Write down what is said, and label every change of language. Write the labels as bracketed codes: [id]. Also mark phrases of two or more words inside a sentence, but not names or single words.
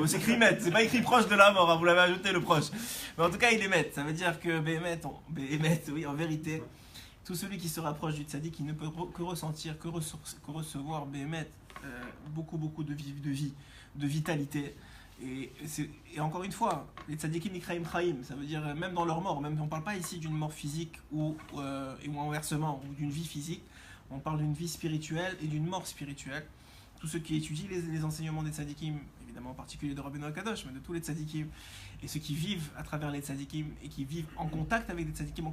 [fr] C'est écrit Met, c'est pas écrit proche de la mort, hein, vous l'avez ajouté le proche. Mais en tout cas, il est Met. Ça veut dire que Béhémet, oui, en vérité, tout celui qui se rapproche du tzaddik, il ne peut que ressentir, que recevoir Béhémet beaucoup de vie, de vitalité. Et encore une fois, les [he] צדיקים נקראים חיים, [fr] ça veut dire même dans leur mort, même on ne parle pas ici d'une mort physique ou inversement, ou d'une vie physique, on parle d'une vie spirituelle et d'une mort spirituelle. Tous ceux qui étudient les enseignements des tzadikim, évidemment en particulier de Rabbeinu Akadosh, mais de tous les tzadikim, et ceux qui vivent à travers les tzadikim et qui vivent en contact avec des tzadikim.